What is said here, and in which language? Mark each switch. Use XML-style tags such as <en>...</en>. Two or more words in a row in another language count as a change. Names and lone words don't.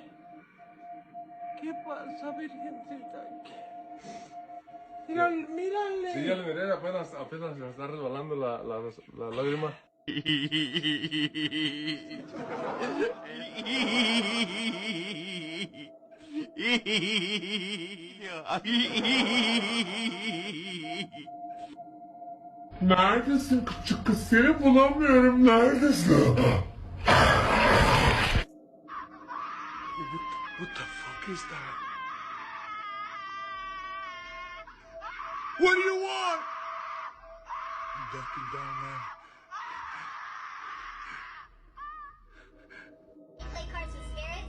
<es>¿Qué pasa, Virgencita? Mírale, mírale. Sí, ya le miré, apenas se está resbalando la lágrima.</es> <tr>Neredesin küçük kız? Seni bulamıyorum. Neredesin?</tr> <en>What the fuck is that? What do you want? I'm ducking down, man. Play cards with spirits.</en>